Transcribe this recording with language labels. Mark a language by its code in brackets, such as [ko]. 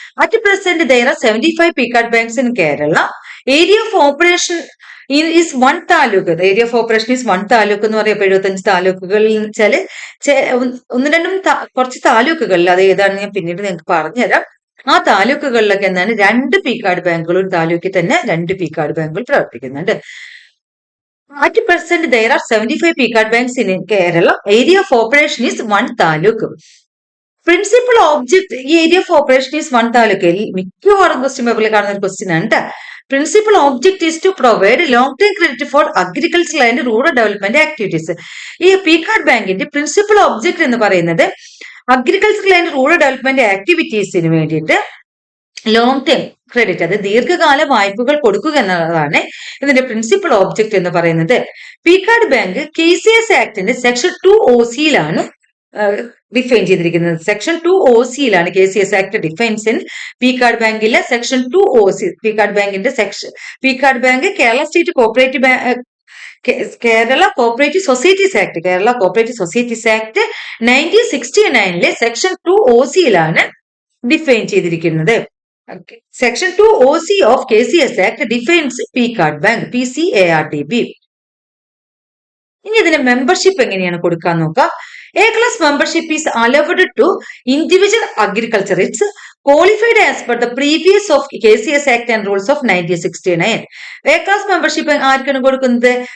[en] At present there are 75 P card banks in Kerala. Area of operation is 1 taluk. Area of operation is 1 taluk [ml] എന്ന് പറയുമ്പോൾ 75 താലൂക്കുകളിൽ വെച്ചാല് ഒന്ന് രണ്ടും കുറച്ച് താലൂക്കുകളിൽ, അത് ഏതാണെന്ന് ഞാൻ പിന്നീട് നിങ്ങൾക്ക് പറഞ്ഞുതരാം. ആ താലൂക്കുകളിലൊക്കെ എന്താണ് 2 പി കാർഡ് ബാങ്കുകൾ, ഒരു താലൂക്കിൽ തന്നെ 2 പി കാർഡ് ബാങ്കുകൾ പ്രവർത്തിക്കുന്നുണ്ട്. [en] At present, there are 75 P-Card banks in Kerala. Area of operation is 1 taluk. Principal object, area of operation is 1 taluk. [ml] മിക്കവാറും ക്വസ്റ്റ്യൻ പേപ്പറിൽ കാണുന്ന ഒരു ക്വസ്റ്റ്യൻ ആണ്. [en] Principal object is to provide long-term credit for agricultural and rural development activities. [ml] ഈ P-card ബാങ്കിന്റെ principal object എന്ന് പറയുന്നത് agricultural and rural development ആക്ടിവിറ്റീസിന് വേണ്ടിയിട്ട് ലോങ് ടൈം ക്രെഡിറ്റ്, അത് ദീർഘകാല വായ്പകൾ കൊടുക്കുക എന്നതാണ് ഇതിന്റെ പ്രിൻസിപ്പൽ ഓബ്ജക്ട് എന്ന് പറയുന്നത്. P card bank KCS ആക്ടിന്റെ section 2OCയിലാണ് define ചെയ്തിരിക്കുന്നത്. Section 2OCയിലാണ് KCS act defines in P card ബാങ്കിലെ സെക്ഷൻ 2OC. പി കാർഡ് ബാങ്കിന്റെ section, P card bank Kerala state cooperative Kerala cooperative societies act, Kerala cooperative societies act 1969 section 2OCയിലാണ് define ചെയ്തിരിക്കുന്നത്. [en] Section 2OC of KCS Act defines P-Card Bank, PCARDB. [ml] ഇനി ഇതിന്റെ membership എങ്ങനെയാണ് കൊടുക്കാൻ നോക്കാം. [en] A class membership is allowed to individual agriculturists qualified as per the previous of KCS Act and rules of 1969. [ml] A class membership ആർക്കാണ് കൊടുക്കുന്നത്?